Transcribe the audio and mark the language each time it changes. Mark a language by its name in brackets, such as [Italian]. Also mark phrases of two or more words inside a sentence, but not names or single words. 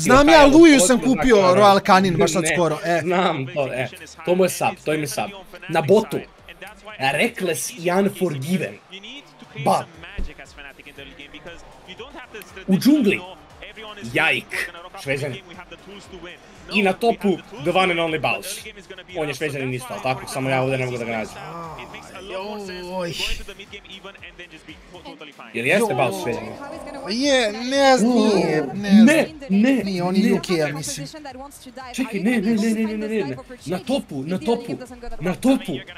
[Serbian] Znam ja, Luju sam kupio Royal Canin baš sad skoro. Znam to, to mu je sub, to im je sub. Na botu, Reckless i Unforgiven. Bab. U džungli, Jajk, Šveđanin. I na topu, [English] the one and only Baus. [Serbian] On je Šveđanin isto, ali tako, samo ja ovdje ne mogu da ga nađem. Jel jeste Baus Šveđanin? Nije, on je UK, ja mislim. Čekaj, ne. Na topu.